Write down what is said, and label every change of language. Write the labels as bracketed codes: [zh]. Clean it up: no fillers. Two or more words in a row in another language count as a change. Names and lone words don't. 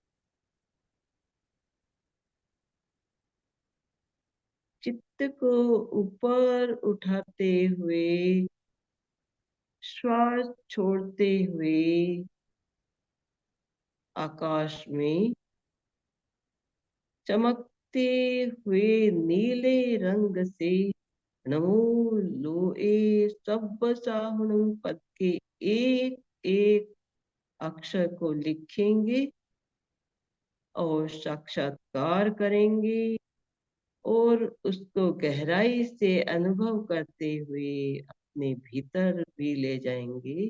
[hi] चित्त को ऊपर उठाते हुए श्वास छोड़ते हुए आकाश में चमकते हुए नीले रंग से [pra] नमो लोए सब्ब साहुणम [hi] पद के एक एक अक्षर को लिखेंगे और साक्षात्कार करेंगे और उसको गहराई से अनुभव करते हुए अपने भीतर भी ले जाएंगे।